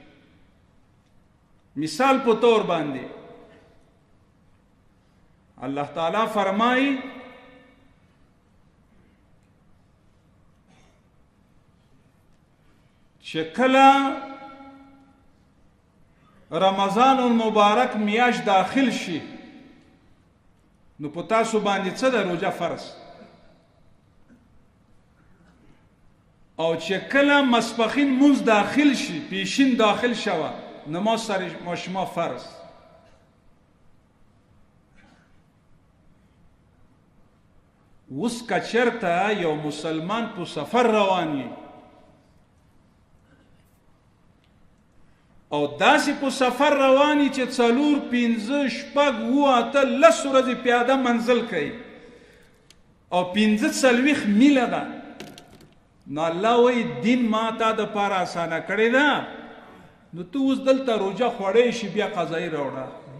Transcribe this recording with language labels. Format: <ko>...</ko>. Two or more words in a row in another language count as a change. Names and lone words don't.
<ps>مثال په طور باندې الله تعالی فرمایي چې کله رمضان المبارک میاشت داخل شي نو په تاسو باندې څه ده؟ روژه فرض. او چې کله ماسپښین مونځ داخل شي، پیشین داخل شوه، نماز</ps> <fa>سر شما فرض.</fa> <ps>اوس که چېرته یو مسلمان په سفر روان وي او داسې په سفر رواني چې 4 5 6 7 8 10 ورځې پیاده منزل کوي او 45 میله ده، نو الله وایي دین ما تا دپاره اسانه کړې ده، نو ته اوس دلته روژه خوړی شي بیا قضایي راوړه.</ps>